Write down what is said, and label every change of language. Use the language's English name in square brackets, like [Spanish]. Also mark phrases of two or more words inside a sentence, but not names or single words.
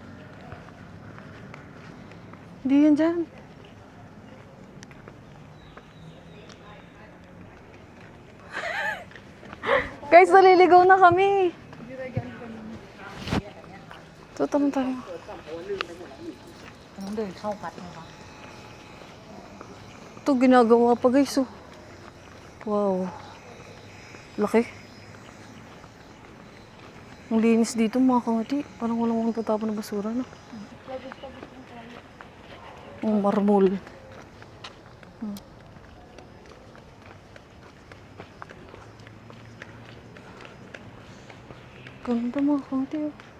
[Filipino] Hindi yan dyan. Guys, naliligaw na kami. Ito, tama tayo. [Thai] ต้องเดินเข้าวัดนะคะ [Filipino] Ito, ginagawa pa guys. Oh. Wow. Laki. Ang linis dito mga kangati. Parang walang mga tatapon na basura na. Ang marmol. Ganda mga kangati. Oh.